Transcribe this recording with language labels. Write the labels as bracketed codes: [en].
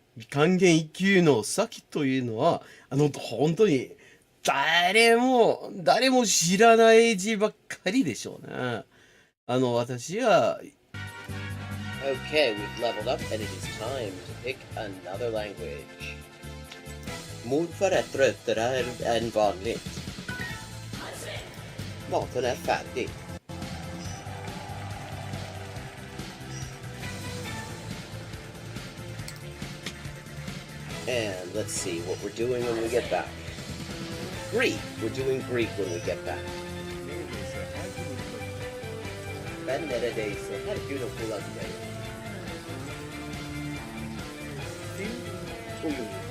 [ja] 還元1級の先というのは、本当に誰も知らない字ばっかりでしょうね。私は [en] Okay, we've leveled up and it is time to pick another language. [sv] Morfar är tröttare än vanligt. Maten är färdig. [en] And let's see what we're doing when we get back. Greek. We're doing Greek when we get back. [tr] Ben neredeyse her gün okula giderim.